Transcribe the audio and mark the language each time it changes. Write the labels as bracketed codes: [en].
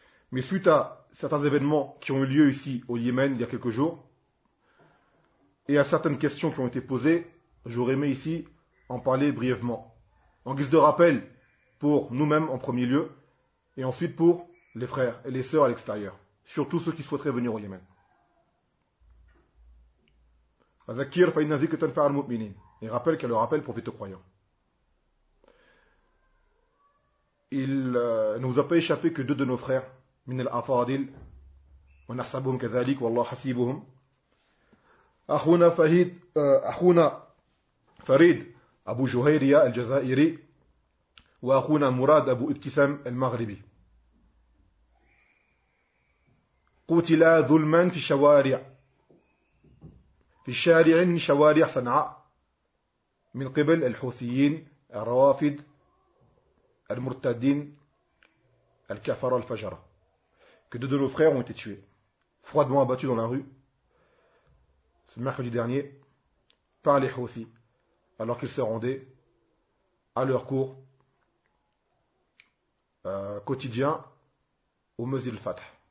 [fr] Mais suite à certains événements qui ont eu lieu ici au Yémen il y a quelques jours, et à certaines questions qui ont été posées, j'aurais aimé ici en parler brièvement, en guise de rappel pour nous-mêmes en premier lieu, et ensuite pour les frères et les sœurs à l'extérieur, surtout ceux qui souhaiteraient venir au Yémen. [ar] Azakir fa'inna zikatan fa'al mu'minin, [fr] et rappelle qu'elle le rappelle pour vite aux croyants. Il ne vous a pas échappé que deux de nos frères, [ar] من الأفاضل ونحسبهم كذلك والله حسيبهم أخونا فهيد أخونا فريد أبو جهيرية الجزائري وأخونا مراد أبو ابتسام المغربي قتلا ظلما في الشوارع في الشارع شوارع صنعاء من قبل الحوثيين الروافد المرتدين الكفر الفجرة. [fr] Que deux de nos frères ont été tués, froidement abattus dans la rue, ce mercredi dernier, par les Houthis, alors qu'ils se rendaient à leur cours quotidien au Masjid al-Fath.